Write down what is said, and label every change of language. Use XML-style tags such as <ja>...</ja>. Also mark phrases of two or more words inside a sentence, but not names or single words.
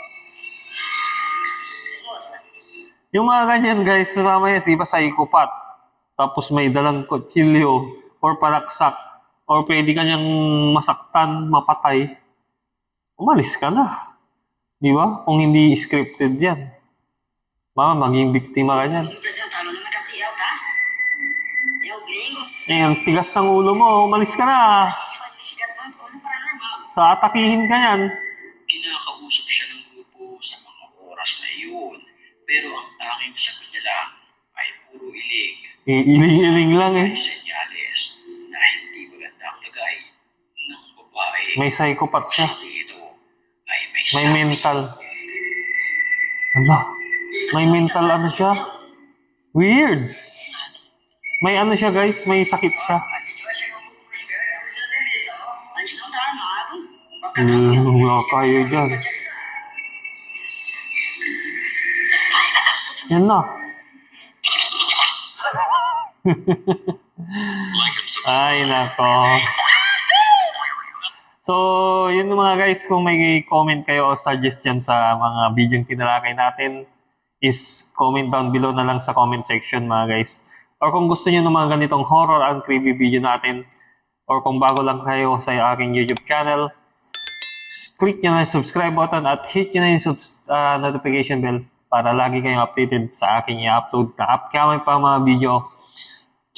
<tl>Yung mga ganyan guys, mamaya di ba psychopath? Tapos may dalang kutsilyo or palaksak or pwede ka niyang masaktan, mapatay. Umalis ka na. Di ba? Kung hindi scripted yan. Maging biktima ka niyan.</tl> <pt>Apresentava numa capital, tá? É o gringo.</pt> <tl>Eh, ang tigas ng ulo mo, umalis ka na.</tl> <pt>Isso faz investigações, coisa paranormal.</pt> <tl>Sa atakihin ka yan. Kinakausap siya ng grupo sa mga oras na iyon. Pero ang tanging sagot niya lang ay puro ilig. Iling-iling lang eh. May senyales na hindi maganda ang lagay ng babae. May psychopath siya. Hindi ito ay may May sabi. mental. Ala, may mental ano siya? Weird. May ano siya guys, may sakit siya.</tl> <pt>A gente vai chegar um pouco mais perto, não precisa ter medo, tá bom? A gente não tá armado, vamos ficar tranquilo.</pt> <tl>Wala kayo dyan.</tl> <pt>Vai te ajudar. Vai, vai dar super.</pt> <tl>Yan na. Ay, nako. So, yun mga guys, kung may comment kayo o suggestion sa mga video yung tinalakay natin, is</tl> <en>comment down below</en> <tl>na lang sa</tl> <en>comment section</en> <tl>mga guys. Or kung gusto niyo ng mga ganitong</tl> <en>horror and creepy video</en> <tl>natin, or kung bago lang kayo sa aking YouTube channel, click nyo na yung</tl> <en>subscribe button</en> <tl>at hit nyo na yung</tl> <en>notification bell</en> <tl>para lagi kayong updated sa aking i-upload na upcoming pa mga video.</tl>